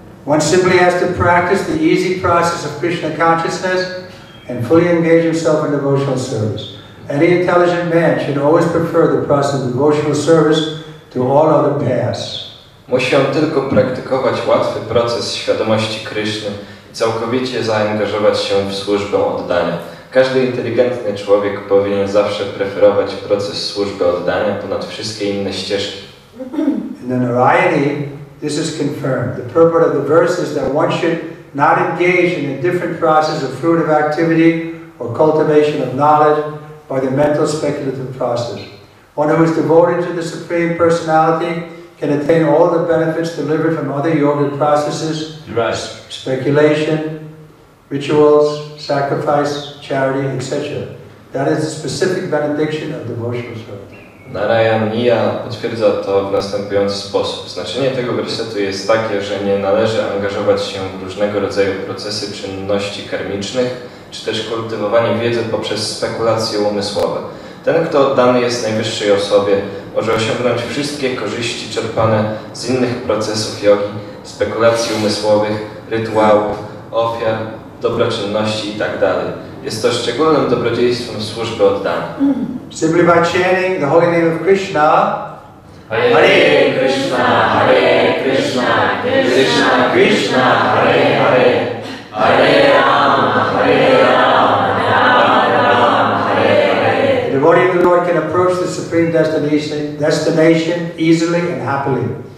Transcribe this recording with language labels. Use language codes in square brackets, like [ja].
[en] One simply has to practice the easy process of Krishna consciousness and fully engage himself in devotional service. Any intelligent man should always prefer the process of devotional service to all other paths. [pl] Musi on tylko praktykować łatwy proces świadomości Kryszny i całkowicie zaangażować się w służbę oddania. Każdy inteligentny człowiek powinien zawsze preferować proces służby oddania ponad wszystkie inne ścieżki. [en] In the Narayani, this is confirmed. The purport of the verse is that one should not engage in a different process of fruitive activity or cultivation of knowledge by the mental speculative process. One who is devoted to the Supreme Personality can attain all the benefits delivered from other yogic processes, speculation, rituals, sacrifice, charity, etc. That is the specific benediction of devotional service. [pl] Narayaniya potwierdza to w następujący sposób. Znaczenie tego wersetu jest takie, że nie należy angażować się w różnego rodzaju procesy czynności karmicznych, czy też kultywowanie wiedzy poprzez spekulacje umysłowe. Ten, kto oddany jest najwyższej osobie, może osiągnąć wszystkie korzyści czerpane z innych procesów jogi, spekulacji umysłowych, rytuałów, ofiar, dobroczynności itd. Jest to szczególnym dobrodziejstwem służby oddania. [en] Simply by chanting the holy name of Krishna, Hare Krishna, Hare Krishna, Krishna Krishna, Hare Hare, Hare Rama, Hare Rama, Rama Rama, Hare Hare. the devotee of the Lord can approach the supreme destination easily and happily.